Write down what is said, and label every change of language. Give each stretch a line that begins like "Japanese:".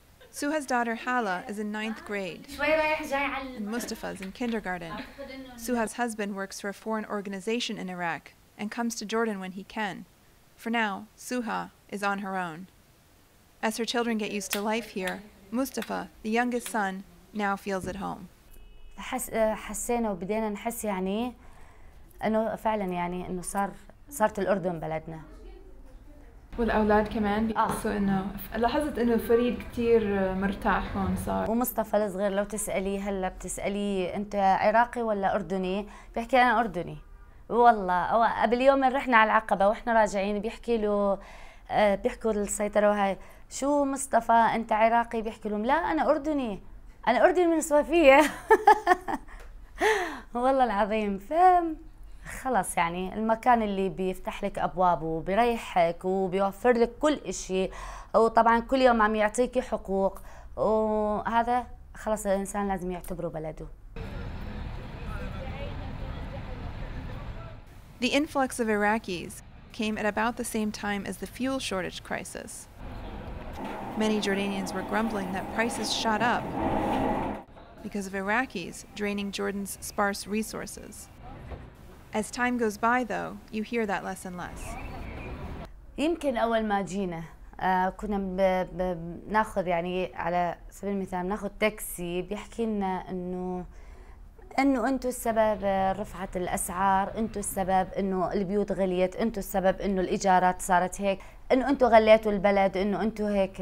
English: Suha's daughter Hala is in 9th grade, and Mustafa is in kindergarten. Suha's husband works for a foreign organization in Iraq and comes to Jordan when he can. For now, Suha is on her own. As her children get used to life here, Mustafa, the youngest son, now feels at home.
Arabic: حسينا وبدينا نحس يعني انه فعلا يعني انه صارت الأردن بلدنا. والأولاد كمان بيحسوا إنه لاحظت إنه فريد كتير مرتاح هون صار. ومصطفى الصغير لو تسأليه هلا بتسأليه أنت عراقي ولا أردني؟ بيحكي أنا أردني. والله قبل يوم رحنا على العقبة وإحنا راجعين بيحكوا السيطرة وهاي، شو مصطفى أنت عراقي؟ بيحكي لهم لا أنا أردني، أنا أردني من صوفية. والله العظيم. خلص يعني المكان اللي بيفتح لك أبوابه وبيريحك وبيوفر لك كل إشي، وطبعا كل يوم عم يعطيكي حقوق، وهذا خلص الإنسان لازم يعتبره بلده.
English: The influx of Iraqis came at about the same time as the fuel shortage crisis. Many Jordanians were grumbling that prices shot up because of Iraqis draining Jordan's sparse resources. As time goes by, though, you hear that less and less.
Arabic: يمكن أول ما جينا كنا بناخذ يعني على سبيل المثال بناخذ تاكسي بيحكي لنا إنه أنتوا السبب رفعت الأسعار، أنتوا السبب إنه البيوت غليت، أنتوا السبب إنه الإيجارات صارت هيك، إنه أنتوا غليتوا البلد، إنه أنتوا هيك.